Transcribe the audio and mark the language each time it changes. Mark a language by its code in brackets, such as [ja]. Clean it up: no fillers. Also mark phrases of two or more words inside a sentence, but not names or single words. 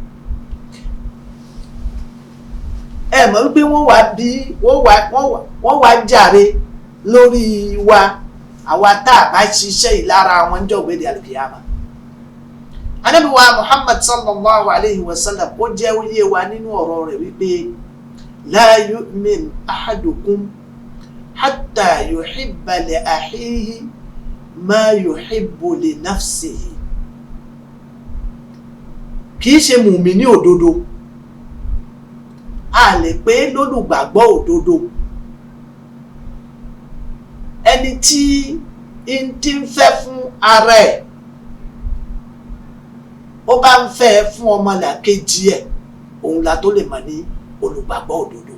[yo] ẹ mọ̀ wípé wọ́n wá jàre lórí wa, àwa tá a bá ṣiṣẹ́ ìlara àwọn ń jọ gbéde àlìkìyámà. Ànábì wa Muhammad [ar] صلى الله عليه وسلم [yo] ó jẹ́ oyé wa nínú ọ̀rọ̀ rẹ̀ wípé [ar] لا يؤمن أحدكم حتى يحب لأخيه ما يحب لنفسه. [yo] kìí ṣe mùmínì òdodo, a lè pé lólùgbàgbọ́ òdodo ẹni tí ń fẹ́ fún ara ẹ̀ ó bá ń fẹ́ fún ọmọlàkejì ẹ̀, òun la tó lè mọ̀ ní olùgbàgbọ́ òdodo.